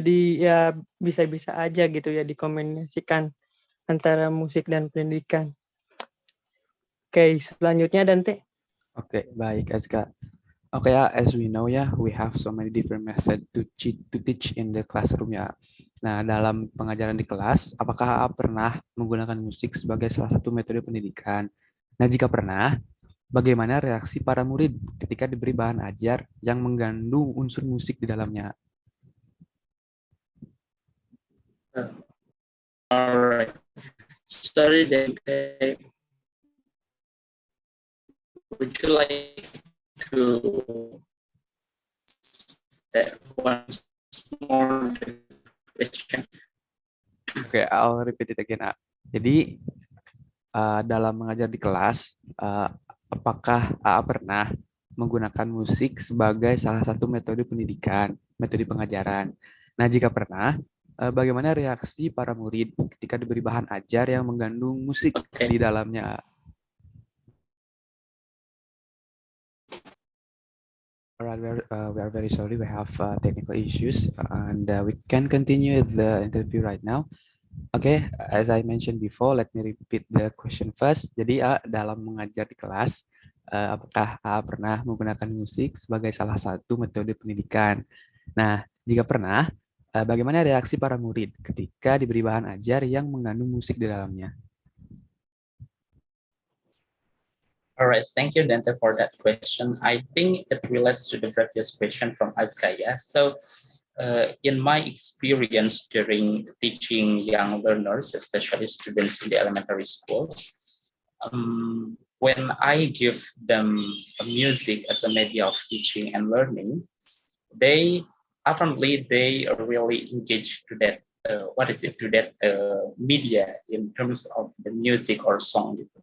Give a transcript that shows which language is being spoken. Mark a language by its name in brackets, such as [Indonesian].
[Indonesian] Jadi ya bisa-bisa aja gitu ya dikombinasikan antara musik dan pendidikan. Oke, selanjutnya Dante. Oke, baik, Aska. [English] Oke, ya, as we know ya, we have so many different methods to teach in the classroom ya. [Indonesian] Nah, dalam pengajaran di kelas, apakah pernah menggunakan musik sebagai salah satu metode pendidikan? Nah, jika pernah, bagaimana reaksi para murid ketika diberi bahan ajar yang mengandung unsur musik di dalamnya? [English] Alright. Sorry, Dante. Would you like to say once more the question? Oke, I'll repeat it again. [Indonesian] Jadi, dalam mengajar di kelas, apakah AA pernah menggunakan musik sebagai salah satu metode pendidikan, metode pengajaran? Nah, jika pernah, bagaimana reaksi para murid ketika diberi bahan ajar yang mengandung musik di dalamnya? [English] Alright, we are very sorry, we have technical issues, and we can continue the interview right now. Okay, as I mentioned before, let me repeat the question first. [Indonesian] Jadi, dalam mengajar di kelas, apakah pernah menggunakan musik sebagai salah satu metode pendidikan? Nah, jika pernah, bagaimana reaksi para murid ketika diberi bahan ajar yang mengandung musik di dalamnya? [English] All right, thank you, Dante, for that question. I think it relates to the previous question from Azkaya. So, in my experience during teaching young learners, especially students in the elementary schools, when I give them music as a media of teaching and learning, they apparently they really engage to that to that media in terms of the music or song gitu.